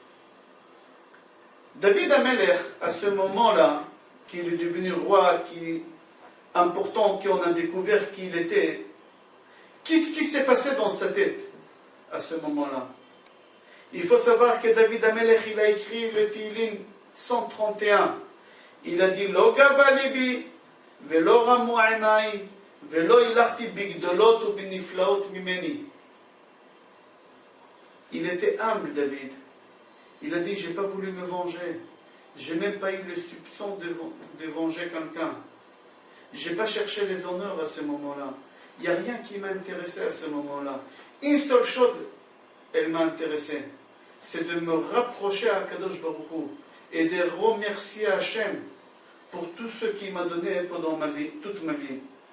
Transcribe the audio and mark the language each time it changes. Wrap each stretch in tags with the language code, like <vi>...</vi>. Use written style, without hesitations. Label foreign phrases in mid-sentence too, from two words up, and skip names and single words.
<fr>David Amelech, à ce moment-là, qui est devenu roi, qui est important, qu'on a découvert qui il était, qu'est-ce qui s'est passé dans sa tête à ce moment-là? Il faut savoir que David Amelech, il a écrit le Tehillim 131. Il a dit,</fr> <he>לא גבה לבי, ולא רמו עיני, ולא הלכתי בגדולות או בנפלאות ממני.</he> <fr>Il était humble, David. Il a dit, j'ai pas voulu me venger. J'ai même pas eu le soupçon de venger quelqu'un. J'ai pas cherché les honneurs à ce moment-là. Il n'y a rien qui m'a intéressé à ce moment-là. Une seule chose, elle m'a intéressé, c'est de me rapprocher à</fr> <he>קדוש ברוך הוא</he> <fr>et de remercier Hachem pour tout ce qu'il m'a donné pendant ma vie, toute ma vie.</fr>